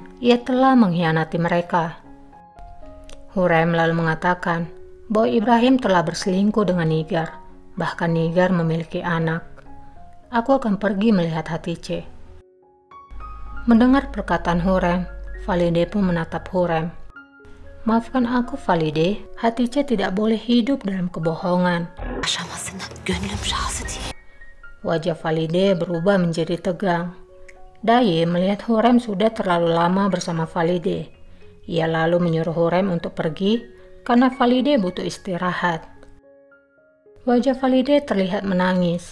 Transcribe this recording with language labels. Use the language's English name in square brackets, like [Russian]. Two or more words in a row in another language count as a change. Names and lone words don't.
[Indonesian] Ia telah mengkhianati mereka. Hurrem lalu mengatakan bahwa Ibrahim telah berselingkuh dengan Nigar. Bahkan Nigar memiliki anak. Aku akan pergi melihat Hatice. Mendengar perkataan Hurrem, Valide pun menatap Hurrem. Maafkan aku Valide, Hatice tidak boleh hidup dalam kebohongan. [Turkish] Yaşamasına gönlüm razı değil. [Indonesian] Wajah Valide berubah menjadi tegang. Daye melihat Hurrem sudah terlalu lama bersama Valide. Ia lalu menyuruh Hurrem untuk pergi karena Valide butuh istirahat. Wajah Valide terlihat menangis.